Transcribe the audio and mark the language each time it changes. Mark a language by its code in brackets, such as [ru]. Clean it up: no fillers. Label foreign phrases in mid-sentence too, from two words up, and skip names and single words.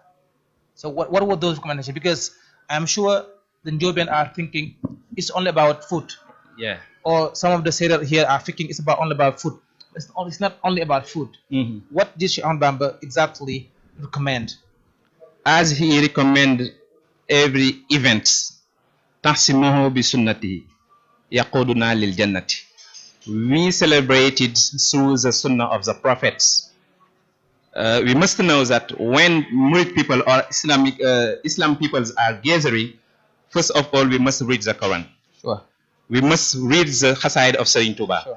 [en] So what were those recommendations? Because I'm sure the Njobian are thinking it's only about food. Yeah. Or some of the sailors here are thinking it's only about food. It's not only about food. What did Cheikh Ahmadou Bamba exactly recommend? As he recommended every event, [ar] تحسيمه بالسنة يقودنا للجنة. [en] We celebrated through the sunnah of the prophets. We must know that when Murid people or Islam peoples are gathering, first of all, we must read the Quran. Sure. We must read the Hasaid of Serigne Touba.